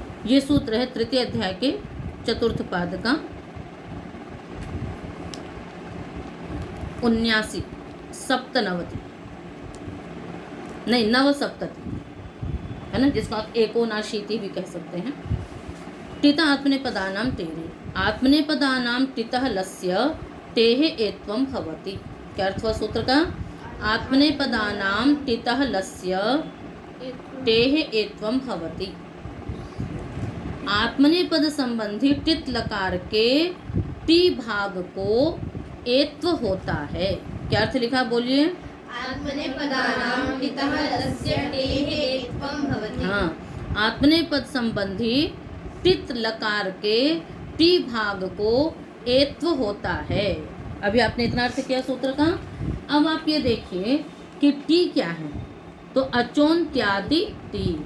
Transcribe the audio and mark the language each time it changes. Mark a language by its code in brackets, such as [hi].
[hi] ये सूत्र है तृतीय अध्याय के चतुर्थ पाद का 79 सप्तनवति नहीं नवसप्तति है ना, जिसको आप एकोनाशीति भी कह सकते हैं। [sa] टिता आत्मनेपदानाम तेरे, आत्मनेपदानाम टितः लस्य तेहे एत्वं भवति। [hi] क्या अर्थ हुआ सूत्र का, [sa] आत्मनेपदानाम टितः लस्य तेहे एत्वं भवति। [hi] आत्मनेपद संबंधी टित लकार के टी भाग को एत्व होता है। क्या अर्थ लिखा बोलिए, [sa] आत्मनेपदानाम टितः लस्य तेहे एत्वं भवति। [hi] हाँ, आत्मनेपद संबंधी टित लकार के टी भाग को एत्व होता है। अभी आपने इतना अर्थ किया सूत्र का। अब आप ये देखिए कि टी क्या है, तो अचोन्त्यादि टी।